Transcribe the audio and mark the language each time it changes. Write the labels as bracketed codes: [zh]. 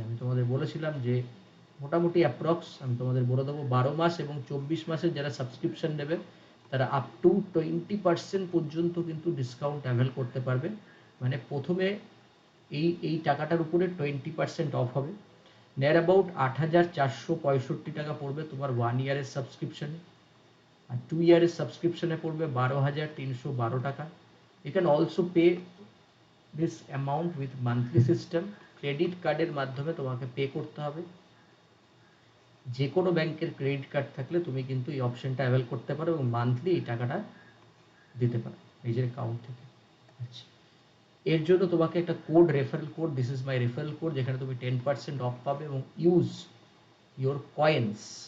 [bn] আমি তোমাদের বলেছিলাম যে মোটামুটি অ্যাপ্রক্স আমি তোমাদের বলে দেবো, 12 মাস এবং 24 মাসের যারা সাবস্ক্রিপশন নেবে তারা আপ টু 20% পর্যন্ত কিন্তু ডিসকাউন্ট অ্যাভেল করতে পারবে। মানে প্রথমে এই টাকাটার উপরে 20% অফ হবে। নিয়ার অ্যাবাউট 8,465 টাকা পড়বে তোমার 1 ইয়ারের সাবস্ক্রিপশনে, আর 2 ইয়ারের সাবস্ক্রিপশনে পড়বে 12,312 টাকা। [en] You can also pay this amount with monthly system, [bn] credit কার্ডের মাধ্যমে তোমাকে পে করতে হবে। যে কোনো ব্যাংকের ক্রেডিট কার্ড থাকলে তুমি কিন্তু এই অপশনটা অ্যাভেল করতে পারো এবং মান্থলি এই টাকাটা দিতে পারো নিজের অ্যাকাউন্ট থেকে। আচ্ছা, এর জন্য তোমাকে একটা code, referral code, [en] this is my referral code, [bn] যেখানে তুমি 10% অফ পাবে এবং [en] Use your coins.